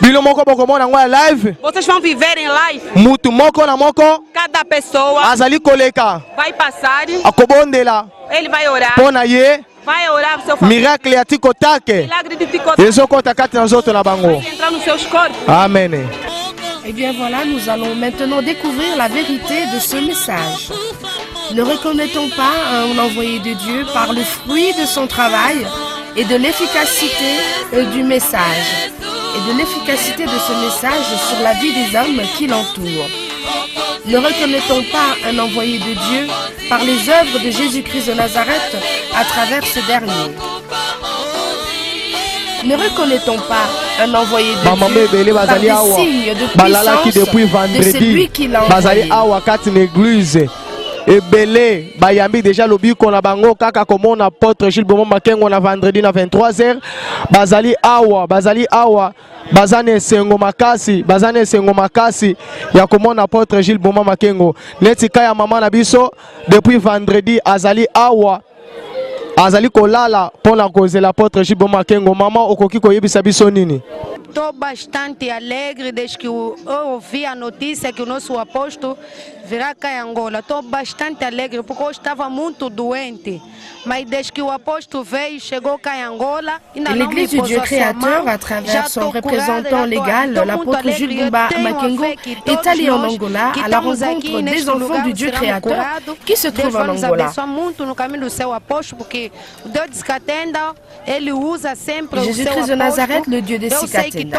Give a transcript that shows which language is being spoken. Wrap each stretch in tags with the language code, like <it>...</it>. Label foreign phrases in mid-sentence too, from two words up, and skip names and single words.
<pt>Vocês vão viver em live. Cada pessoa vai passar. Ele vai orar. Vai orar pro seu família. Milagre de Tikotake. Vai entrar nos seus corpos. Amen.</pt> <fr>Eh bien voilà, nous allons maintenant découvrir la vérité de ce message. Ne reconnaît-on pas un envoyé de Dieu par le fruit de son travail et de l'efficacité du message et de l'efficacité de ce message sur la vie des hommes qui l'entourent? Ne reconnaît-on pas un envoyé de Dieu par les œuvres de Jésus-Christ de Nazareth à travers ce dernier? Ne reconnaît-on pas un envoyé de Dieu par des signes de puissance de celui qui l'a envoyé?</fr> <ln>ebele bayambi déjà lobiko na bango kaka komona apôtre Gilles Bomo Makengo na vendredi na 23h bazali awa bazane esengo makasi ya komona apôtre Gilles Bomo Makengo neti kaya mama na biso depuis vendredi azali awa azali kolala pona kozela apôtre Gilles Bomo Makengo. Mama okoki koyebisa biso nini?</ln> <pt>Estou bastante alegre desde que eu ouvi a notícia que o nosso apóstolo virá cá em Angola. Estou bastante alegre porque eu estava muito doente. Mais desde que o apóstolo veio, chegou cá em Angola.</pt> <fr>Et l'Église du Dieu créateur, à travers son représentant légal, l'apôtre Gilles Bomo Makengo, est allé en Angola à la rencontre des enfants du Dieu créateur qui se trouvent en Angola. Jésus-Christ de Nazareth, le Dieu des Sikatenda.</fr>